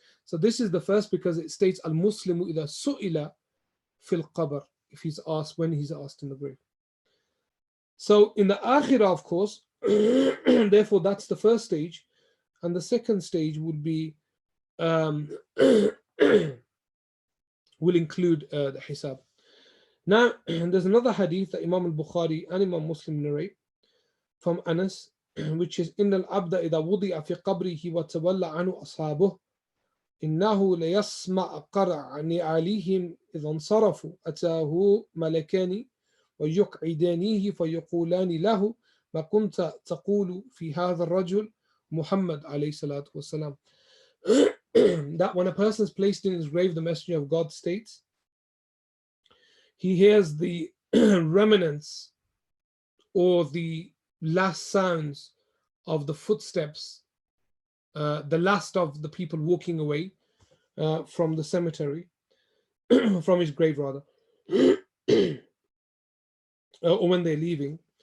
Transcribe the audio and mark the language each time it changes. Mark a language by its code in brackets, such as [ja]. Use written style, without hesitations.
[en] So this is the first, because it states [ar] Al-Muslimu idha su'ila fil qabr, [en] if he's asked, when he's asked in the grave. So in the akhirah, of course, therefore that's the first stage. And the second stage would be, will include the hisab. Now, there's another hadith that Imam al-Bukhari and Imam Muslim narrate from Anas, which is, [ar] إِنَّ الْعَبْدَ إِذَا وُضِعَ فِي قَبْرِهِ وَتَوَلَّى عَنْهُ أَصْحَابُهُ إِنَّهُ لَيَسْمَعَ قَرْعَ نِعَالِهِمْ إِذَا انصَرَفُوا أَتَاهُ مَلَكَانِ وَيُقْعِدَانِهِ فَيَقُولَانِ لَهُ مَا كُنْتَ تَقُولُ فِي هَذَا الرَّجُلِ Muhammad alayhi salatu wasalam. [en] That when a person is placed in his grave, the Messenger of God states, he hears the remnants or the last sounds of the footsteps, the last of the people walking away from the cemetery, from his grave rather, or when they're leaving.